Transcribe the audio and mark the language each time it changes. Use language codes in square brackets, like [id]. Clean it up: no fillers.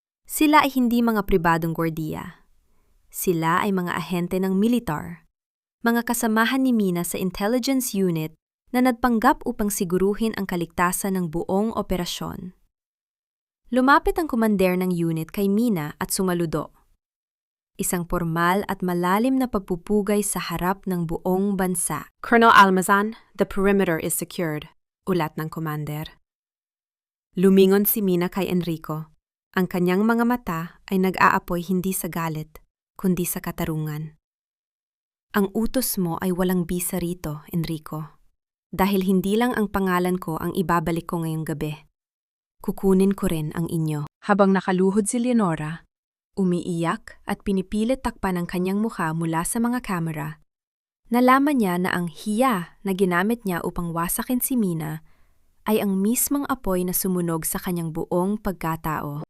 [tl] Sila ay hindi mga pribadong gwardiya. Sila ay mga ahente ng militar, mga kasamahan ni Mina sa intelligence unit na nagpanggap upang siguruhin ang kaligtasan ng buong operasyon. Lumapit ang komander ng unit kay Mina at sumaludo. Isang formal at malalim na pagpupugay sa harap ng buong bansa. [en] Colonel Almazan, the perimeter is secured, [tl] ulat ng commander. Lumingon si Mina kay Enrico. Ang kanyang mga mata ay nag-aapoy hindi sa galit, kundi sa katarungan. Ang utos mo ay walang bisa rito, Enrico. Dahil hindi lang ang pangalan ko ang ibabalik ko ngayong gabi. Kukunin ko rin ang inyo. Habang nakaluhod si Leonora, umiiyak at pinipilit takpan ang kanyang mukha mula sa mga kamera, nalaman niya na ang hiya na ginamit niya upang wasakin si Mina ay ang mismong apoy na sumunog sa kanyang buong pagkatao.